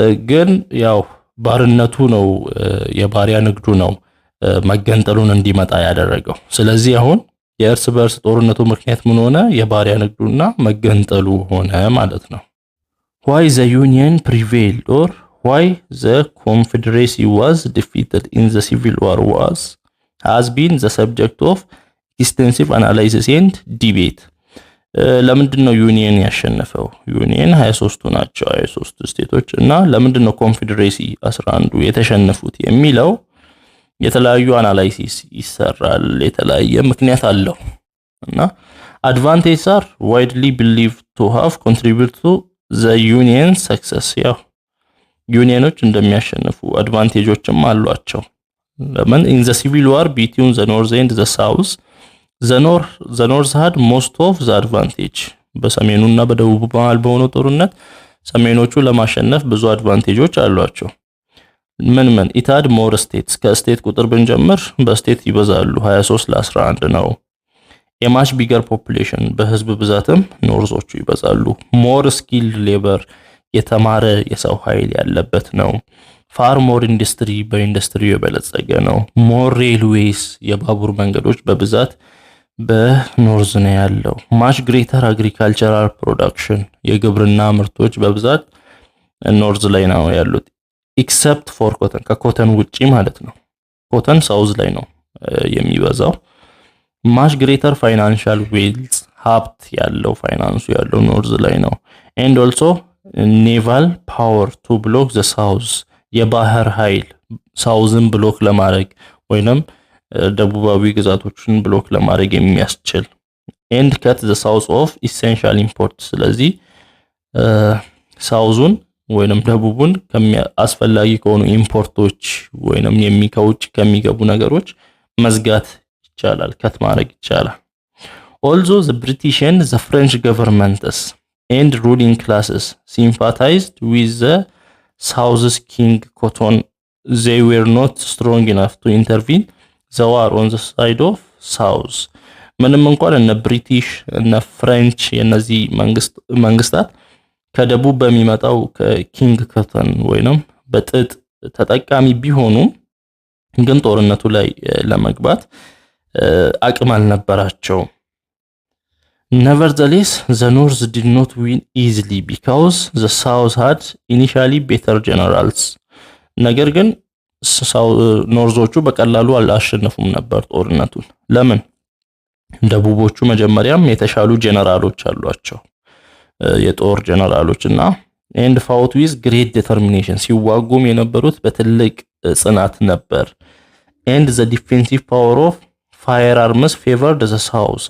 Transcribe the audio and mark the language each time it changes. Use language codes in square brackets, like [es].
[am] ግን ያው ባርነቱ ነው የባሪያ ንግዱ ነው መገንጠሉን እንዲመጣ ያደረገው። ስለዚህ አሁን የእርስ በርስ ጦርነቱ ምክንያት ምን ሆነ? የባሪያ ንግዱና መገንጠሉ ሆነ ማለት ነው። [en] Why the Union prevailed or why the Confederacy was defeated in the Civil War has been the subject of extensive analysis and debate. [am] ለምንድን ነው ዩኒየን ያሸነፈው? ዩኒየን 23ቱ ናቸው 23 ስቴቶች እና ለምንድን ነው ኮንፌዴሬሲ 11ዱ የተሸነፉት የሚለው የተለያዩ አናላይሲስ ይሰራል። የተለያየ ምክንያት አለው እና [en] advantages are widely believed to have contributed to the union success. [am] ያው ዩኒየኖች እንደሚያሸንፉ አድቫንቴጆችም አሏቸው። ለምን? [en] in the civil war between the north and the south, the north had most of the advantage. [am] በሰሜኑና በደቡቡ መሃል በሆነው ጦርነት ሰሜኖቹ ለማሸነፍ ብዙ አድቫንቴጆች አሏቸው። ምን [en] it had more states. [am] ከስቴት ቁጥር ብንጀምር በስቴት ይበዛሉ 23 ለ11 ነው። [en] a much bigger population. [am] በህዝብ ብዛትም ኖርዞቹ ይበዛሉ። [en] more skilled labor. [am] የተማረ የሰው ኃይል ያለበት ነው። [en] far more industry. [am] በኢንዱስትሪ የበለጸገ ነው። [en] more railways. [am] የባቡር መንገዶች በብዛት በኖርዝ ነው ያለው። [en] much greater agricultural production. [am] የግብርና ምርቶች በብዛት ኖርዝ ላይ ነው ያሉት [en] except for cotton. [am] ከኮተን ውጪ ማለት ነው። ኮተን ሳውዝ ላይ ነው የሚበዛው። [en] much greater financial wealth. [am] ሀብት ያለው ፋይናንሱ ያለው ኖርዝ ላይ ነው። [en] and also naval power to block the south. [am] የባህር ኃይል ሳውዝን ብሎክ ለማድረግ ወይንም ደቡባዊ ግዛቶችን ብሎክ ለማድረግ የሚያስችል [en] and cut the south of essential imports. [am] ስለዚህ ሳውዙን ወይንም ደቡቡን አስፈላጊ ከሆኑ ኢምፖርቶች ወይንም ከውጭ ከሚገቡ ነገሮች መዝጋት ይቻላል፣ ከት ማድረግ ይቻላል። [en] Also the British and the French governments and ruling classes sympathized with the South's King Cotton. [am] They were not strong enough to intervene the war on the side of South. ምንም እንኳን እነ ብሪቲሽ እነ ፍሬንች የነዚህ መንግስታት ከደቡብ በሚመጣው ከኪንግ ኮተን ወይንም በጥጥ ተጠቃሚ ቢሆኑም ግን ጦርነቱ ላይ ለመግባት አቅም አልነበራቸው። [en] Nevertheless, the North did not win easily because the South had initially better generals. [am] ነገር ግን ኖርዞቹ በቀላሉ አላሸነፉም ነበር ጦርነቱን። ለምን? ደቡቦቹ መጀመሪያም የተሻሉ ጀነራሎች አሏቸው፣ የጦር ጀነራሎች እና [en] and fought with great determination. [am] ሲዋጉም የነበሩት በትልቅ ጽናት ነበር። [en] and the defensive power of firearms favored the South.